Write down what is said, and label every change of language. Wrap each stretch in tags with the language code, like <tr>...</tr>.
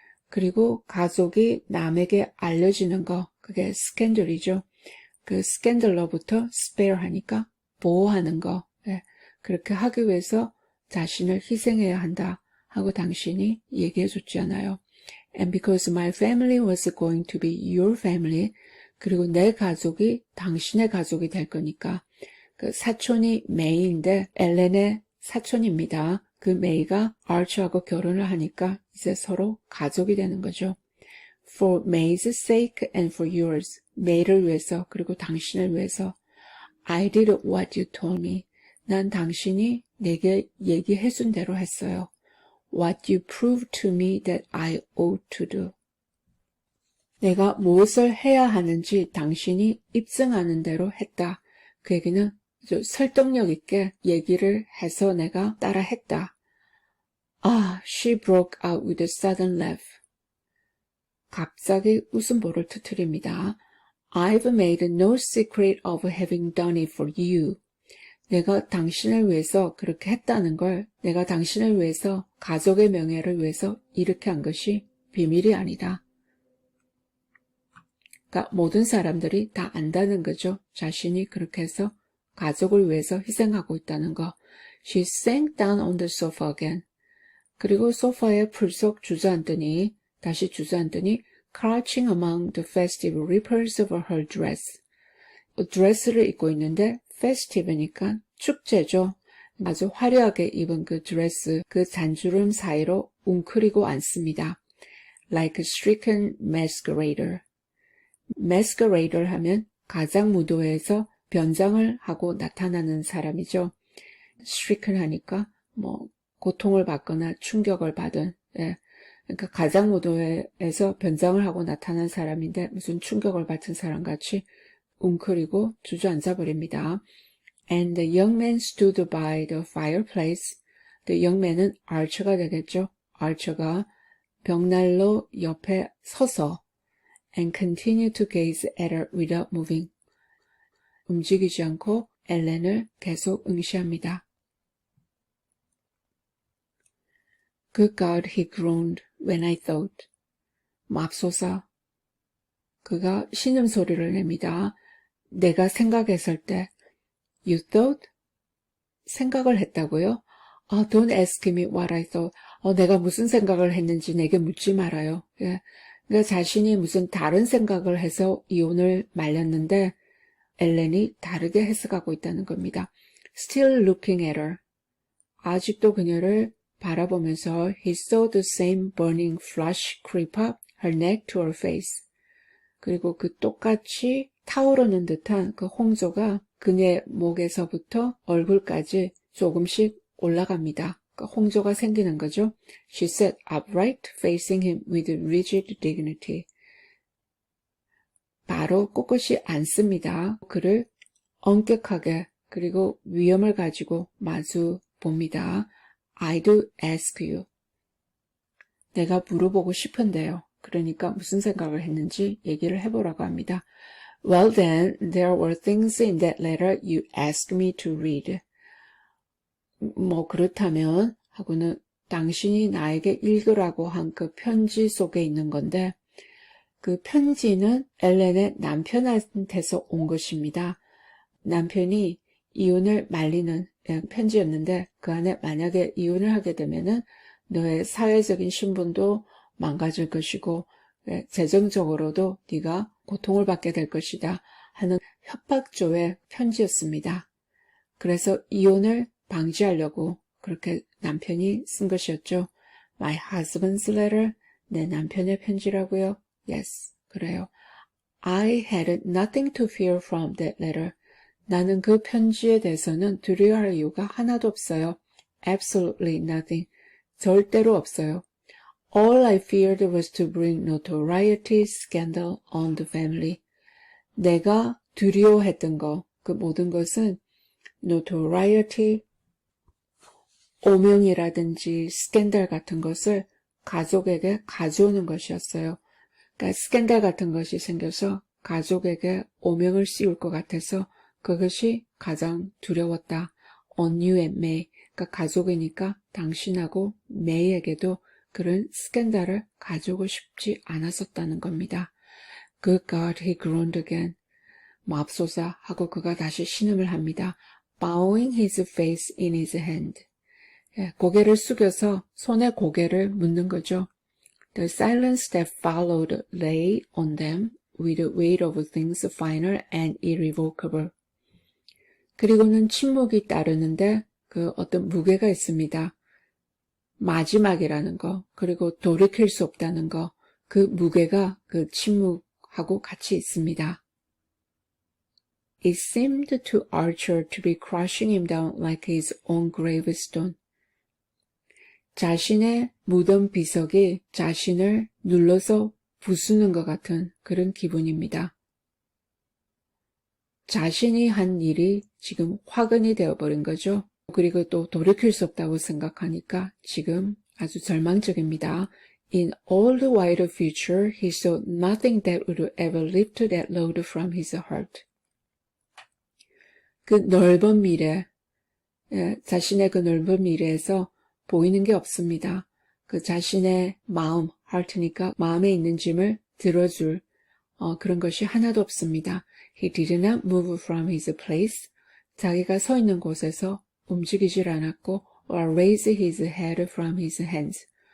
<ko>그리고 가족이 남에게 알려지는 거, 그게 스캔들이죠. 그 스캔들로부터 spare 하니까 보호하는 거. 그렇게 하기 위해서 자신을 희생해야 한다 하고 당신이 얘기해줬지 않아요.</ko> <en>And because my family was going to be your family,</en> <ko>그리고 내 가족이 당신의 가족이 될 거니까 그 사촌이 메이인데 엘렌의 사촌입니다. 그 메이가 아처하고 결혼을 하니까 이제 서로 가족이 되는 거죠.</ko> <en>For May's sake and for yours.</en> <ko>메이를 위해서 그리고 당신을 위해서</ko> <en>I did what you told me.</en> <ko>난 당신이 내게 얘기해준 대로 했어요.</ko> <en>What you proved to me that I ought to do.</en> <ko>내가 무엇을 해야 하는지 당신이 입증하는 대로 했다. 그 얘기는 설득력 있게 얘기를 해서 내가 따라 했다.</ko> <en>She broke out with a sudden laugh.</en> <ko>갑자기 웃음보를 터뜨립니다.</ko> <en>I've made no secret of having done it for you.</en> <ko>내가 당신을 위해서 그렇게 했다는 걸 내가 당신을 위해서 가족의 명예를 위해서 이렇게 한 것이 비밀이 아니다. 그러니까 모든 사람들이 다 안다는 거죠. 자신이 그렇게 해서 가족을 위해서 희생하고 있다는 거.</ko> <en>She sank down on the sofa again.</en> <ko>그리고 소파에 풀썩 주저앉더니 다시 주저앉더니</ko> <en>crouching among the festive ripples of her dress.</en> <ko>드레스를 입고 있는데 festive니까 축제죠. 아주 화려하게 입은 그 드레스, 그 잔주름 사이로 웅크리고 앉습니다.</ko> <en>Like a stricken masquerader.</en> <ko>masquerader 하면 가장무도회에서 변장을 하고 나타나는 사람이죠. stricken 하니까 고통을 받거나 충격을 받은, 그러니까 가장무도회에서 변장을 하고 나타난 사람인데 무슨 충격을 받은 사람같이 웅크리고 주저앉아 버립니다.</ko> <en>And the young man stood by the fireplace. The young man은 Archer가</en> <ko>되겠죠. Archer가 벽난로 옆에 서서</ko> <en>and continued to gaze at her without moving.</en> <ko>움직이지 않고 엘렌을 계속 응시합니다.</ko> <en>Good God, he groaned when I thought.</en> <ko>맙소사. 그가 신음소리를 냅니다. 내가 생각했을 때.</ko> <en>You thought?</en> <ko>생각을 했다고요?</ko> <en>Don't ask me what I thought.</en> <ko>내가 무슨 생각을 했는지 내게 묻지 말아요. 그러니까 자신이 무슨 다른 생각을 해서 이혼을 말렸는데 엘렌이 다르게 해석하고 있다는 겁니다.</ko> <en>Still looking at her.</en> <ko>아직도 그녀를 바라보면서</ko> <en>he saw the same burning flush creep up her neck to her face.</en> <ko>그리고 그 똑같이 타오르는 듯한 그 홍조가 그녀의 목에서부터 얼굴까지 조금씩 올라갑니다. 그러니까 홍조가 생기는 거죠.</ko> <en>She sat upright, facing him with rigid dignity.</en> <ko>바로 꼿꼿이 앉습니다. 그를 엄격하게 그리고 위엄을 가지고 마주 봅니다.</ko> <en>I do ask you.</en> <ko>내가 물어보고 싶은데요. 그러니까 무슨 생각을 했는지 얘기를 해보라고 합니다.</ko> <en>Well then, there were things in that letter you asked me to read.</en> <ko>그렇다면 하고는 당신이 나에게 읽으라고 한 그 편지 속에 있는 건데 그 편지는 엘렌의 남편한테서 온 것입니다. 남편이 이혼을 말리는 편지였는데 그 안에 만약에 이혼을 하게 되면은 너의 사회적인 신분도 망가질 것이고 재정적으로도 네가 고통을 받게 될 것이다 하는 협박조의 편지였습니다. 그래서 이혼을 방지하려고 그렇게 남편이 쓴 것이었죠.</ko> <en>My husband's letter.</en> <ko>내 남편의 편지라고요. Yes, 그래요.</ko> <en>I had nothing to fear from that letter.</en> <ko>나는 그 편지에 대해서는 두려워할 이유가 하나도 없어요.</ko> <en>Absolutely nothing.</en> <ko>절대로 없어요.</ko> <en>All I feared was to bring notoriety, scandal on the family.</en> <ko>내가 두려워했던 거, 그 모든 것은 notoriety, 오명이라든지 스캔들 같은 것을 가족에게 가져오는 것이었어요. 그러니까 스캔들 같은 것이 생겨서 가족에게 오명을 씌울 것 같아서 그것이 가장 두려웠다.</ko> <en>On you and May.</en> <ko>그러니까 가족이니까 당신하고 메이에게도 그런 스캔들을 가져오고 싶지 않았었다는 겁니다.</ko> <en>Good God, he groaned again.</en> <ko>맙소사 하고 그가 다시 신음을 합니다.</ko> <en>Bowing his face in his hand.</en> <ko>고개를 숙여서 손에 고개를 묻는 거죠.</ko> <en>The silence that followed lay on them with the weight of things final and irrevocable.</en> <ko>그리고는 침묵이 따르는데 그 어떤 무게가 있습니다. 마지막이라는 거, 그리고 돌이킬 수 없다는 거, 그 무게가 그 침묵하고 같이 있습니다.</ko> <en>It seemed to Archer to be crushing him down like his own gravestone.</en> <ko>자신의 무덤 비석이 자신을 눌러서 부수는 것 같은 그런 기분입니다. 자신이 한 일이 지금 화근이 되어버린 거죠. 그리고 또 돌이킬 수 없다고 생각하니까 지금 아주 절망적입니다.</ko> <en>In all the wider future, he saw nothing that would ever lift that load from his heart.</en> <ko>그 넓은 미래, 자신의 그 넓은 미래에서 보이는 게 없습니다. 그 자신의 마음, heart니까 마음에 있는 짐을 들어줄 그런 것이 하나도 없습니다.</ko> <en>He did not move from his place.</en> <ko>자기가 서 있는 곳에서 움직이질 않았고</ko> <en>or raise his head from his hands.</en>